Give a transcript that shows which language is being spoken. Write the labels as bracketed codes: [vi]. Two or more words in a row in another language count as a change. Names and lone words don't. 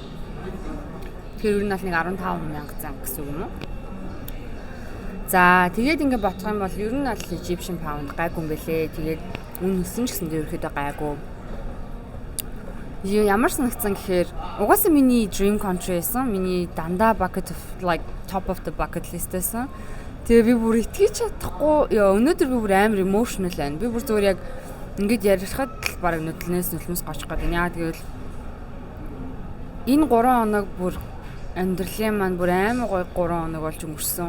[mn] Тэгэхээр ер нь бол нэг 15000 зан гэсэн үг юм уу? За тэгээд ингээд бодох юм бол ер нь бол [en] Egyptian pound [mn] гайгүй юм бэлээ. Тэгээд үн өссөн ч гэсэн ерөөхдөө гайгүй. Ямар санагдсан гэхээр угаасаа миний [en] dream country [mn] байсан. Миний дандаа [en] bucket of like top of the bucket list [mn] байсан. Тэгээ би бүр итгэж чадахгүй. Өнөөдөр би бүр амар emotional байна. Би бүр зүгээр яг ингээд ярихад л баг нүдлнээс нүлмэс гочих гээд байна. Тэгэл энэ 3 хоног бүр амьдралын маань бүр амар гоё 3 хоног болж өнгөрсөн.